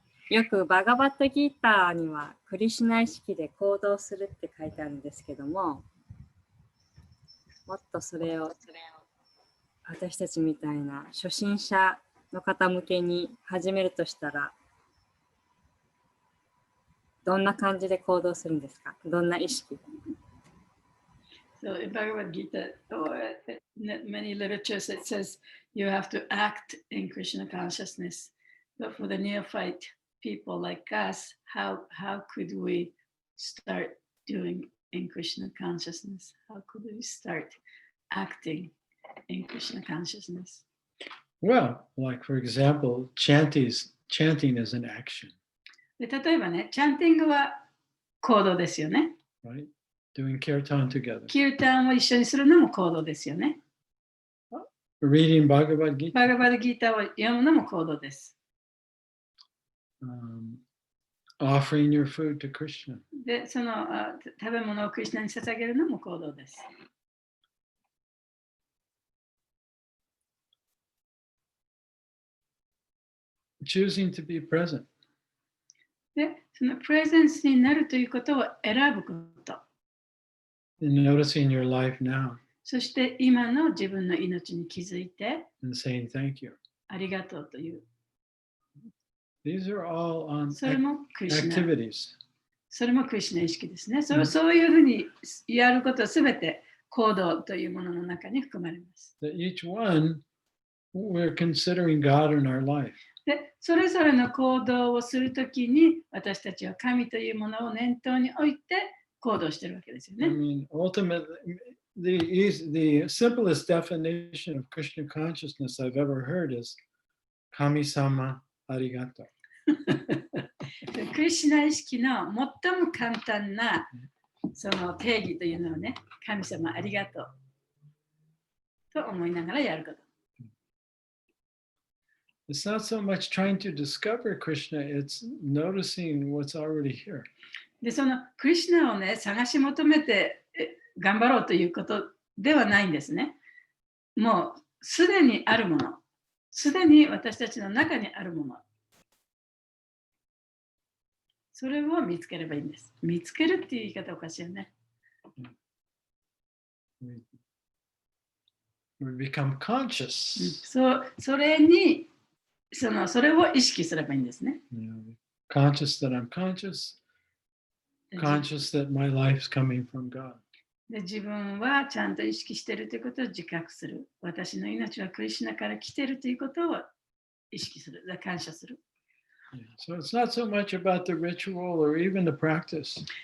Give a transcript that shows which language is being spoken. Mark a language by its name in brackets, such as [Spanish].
[Japanese] よくバガバットギーターにはクリシナ意識で行動するって書いてあるんですけども、もっとそれを私たちみたいな初心者の方向けに始めるとしたら、どんな感じで行動するんですか？どんな意識？ [English] So in Bhagavad Gita, or many literatures, it says you have to act in Krishna consciousness. But for the neophyte people like us, how could we start doing in Krishna consciousness? How could we start acting in Krishna consciousness? Well, like for example, chanting is an action, [Japanese] で例えばね、チャンティングは行動ですよね。 [English] right? Doing kirtan together. [Japanese] キュータンを一緒にするのも行動ですよね。 [English] Reading Bhagavad [Japanese] バ [English] Gita. [Japanese] ガバッドギーターを読むのも行動です。 [English] Offering your food to Krishna. [Japanese] で、その食べ物をクリシナに捧げるのも行動です。 [English] Choosing to be present. [Japanese] で、そのプレゼンスになるということを選ぶこと。 [English] And noticing your life now [Japanese] そして今の自分の命に気づいて [English] and saying thank you. [Japanese] ありがとうという。 [English] These are all [Japanese] それもクリシナ。 [English] activities. [Japanese] それもクリシナ意識ですね。そういうふうにやることはすべて行動というものの中に含まれます。 [English] That each one, we're considering God in our life. [Japanese] で、それぞれの行動をするときに私たちは神というものを念頭に置いて行動しているわけですよ [English] I [Japanese] ね。 [English] mean, ultimately, the simplest definition of Krishna consciousness I've ever heard is [Japanese] Kami-sama arigato. クリシナ意識の最も簡単なその定義というのはね、神様ありがとうと思いながらやること。 [English] It's not so much trying to discover Krishna, it's noticing what's already here. [Japanese] で、そのクリシナをね、探し求めて頑張ろうということではないんですね。もうすでにあるもの、すでに私たちの中にあるもの。それを見つければいいんです。見つけるっていう言い方おかしいよね。 [English] We become conscious. [Japanese] それにそれを意識すればいいんですね。 [English] Conscious that I'm conscious, conscious that my life's coming from God. [Japanese] で自分はちゃんと意識しているということを自覚する。私の命はクリシナから来ているということを意識する。感謝する。 [English] So it's not so much about the ritual or even the practice.